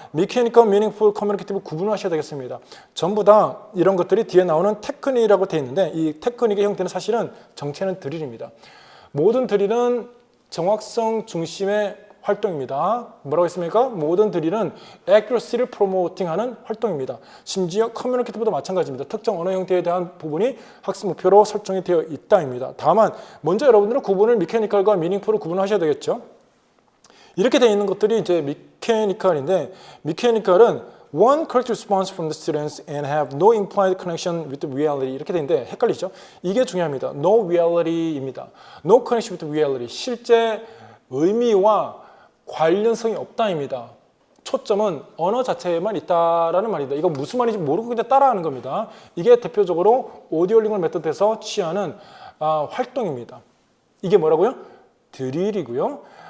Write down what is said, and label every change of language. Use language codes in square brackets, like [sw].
[ko] Mechanical, Meaningful, Communicative 구분하셔야 되겠습니다. 전부 다 이런 것들이 뒤에 나오는 테크닉이라고 되어 있는데 이 테크닉의 형태는 사실은 정체는 드릴입니다. 모든 드릴은 정확성 중심의 활동입니다. 뭐라고 했습니까? 모든 드릴은 accuracy를 promoting하는 활동입니다. 심지어 커뮤니케이티브도 마찬가지입니다. 특정 언어 형태에 대한 부분이 학습 목표로 설정이 되어 있다입니다. 다만 먼저 여러분들은 구분을 미케니컬과 미닝풀을 구분하셔야 되겠죠. 이렇게 되어 있는 것들이 이제 미케니컬인데, 미케니컬은 [en] one correct response from the students and have no implied connection with the reality [ko] 이렇게 되어 있는데 헷갈리죠? 이게 중요합니다. [en] No reality입니다. No connection with reality. [ko] 실제 의미와 관련성이 없다입니다. 초점은 언어 자체에만 있다라는 말입니다. 이거 무슨 말인지 모르고 그냥 따라하는 겁니다. 이게 대표적으로 오디오링걸 메소드에서 취하는 활동입니다. 이게 뭐라고요? 드릴이고요.